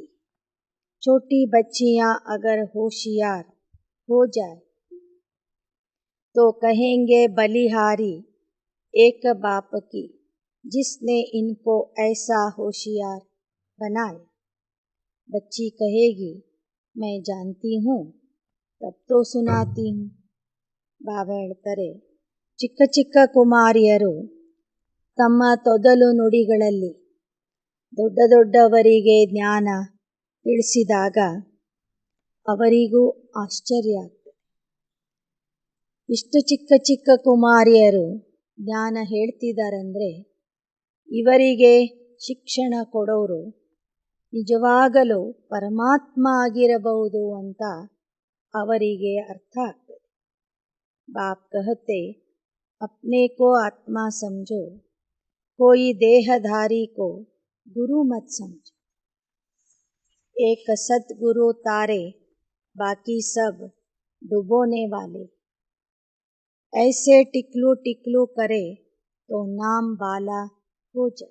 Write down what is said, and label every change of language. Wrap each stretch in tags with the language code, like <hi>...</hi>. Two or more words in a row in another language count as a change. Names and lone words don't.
<hi>छोटी बच्चियाँ अगर होशियार हो जाए तो कहेंगे बलिहारी एक बाप की जिसने इनको ऐसा होशियार बनाया. बच्ची कहेगी मैं जानती हूँ तब तो सुनाती हूँ.</hi> <kn>ಬಾಬಾ ಹೇಳ್ತಾರೆ, ಚಿಕ್ಕ ಚಿಕ್ಕ ಕುಮಾರಿಯರು ತಮ್ಮ ತೊದಲು ನುಡಿಗಳಲ್ಲಿ ದೊಡ್ಡ ದೊಡ್ಡವರಿಗೆ ಜ್ಞಾನ ತಿಳಿಸಿದಾಗ ಅವರಿಗೂ ಆಶ್ಚರ್ಯ ಆಗ್ತದೆ. ಇಷ್ಟು ಚಿಕ್ಕ ಚಿಕ್ಕ ಕುಮಾರಿಯರು ಜ್ಞಾನ ಹೇಳ್ತಿದ್ದಾರಂದರೆ ಇವರಿಗೆ ಶಿಕ್ಷಣ ಕೊಡೋರು ನಿಜವಾಗಲೂ ಪರಮಾತ್ಮ ಆಗಿರಬಹುದು ಅಂತ ಅವರಿಗೆ ಅರ್ಥ ಆಗ್ತದೆ.</kn> <hi>ಬಾಪ್ कहते, अपने को आत्मा समझो, कोई देहधारी को गुरु मत समझो. एक सतगुरु तारे बाकी सब डुबोने वाले. ऐसे टिकलू टिकलू करे तो नाम वाला हो जाए.</hi>